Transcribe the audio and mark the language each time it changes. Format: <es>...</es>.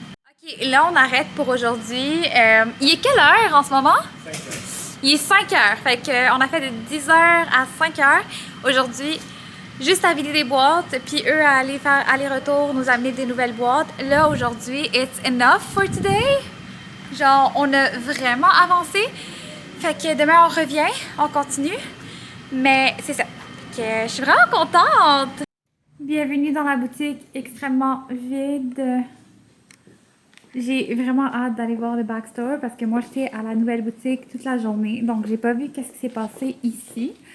<fr>Ok, là on arrête pour aujourd'hui. Il est quelle heure en ce moment? 5 heures. Il est 5 heures, fait qu'on a fait de 10 heures à 5 heures. Aujourd'hui, juste à vider des boîtes, puis eux à aller faire aller-retour, nous amener des nouvelles boîtes. Là aujourd'hui,</fr> <en>it's enough for today.</en> <fr>Genre, on a vraiment avancé. Fait que demain on revient, on continue. Mais c'est ça. Fait que je suis vraiment contente. Bienvenue dans la boutique extrêmement vide. J'ai vraiment hâte d'aller voir le backstore parce que moi j'étais à la nouvelle boutique toute la journée, donc j'ai pas vu qu'est-ce qui s'est passé ici.</fr>